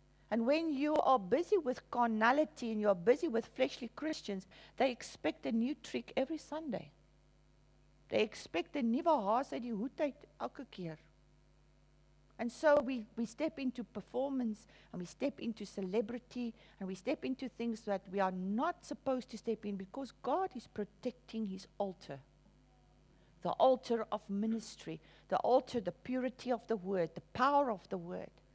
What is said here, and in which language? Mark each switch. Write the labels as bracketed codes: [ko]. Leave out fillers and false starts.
[en] And when you are busy with carnality and you are busy with fleshly Christians, they expect a new trick every Sunday. They expect [af] 'n nuwe haas uit die hoed uit elke keer. [en] And so we step into performance, and we step into celebrity, and we step into things that we are not supposed to step in, because God is protecting His altar. The altar of ministry, the altar, the purity of the Word, the power of the Word.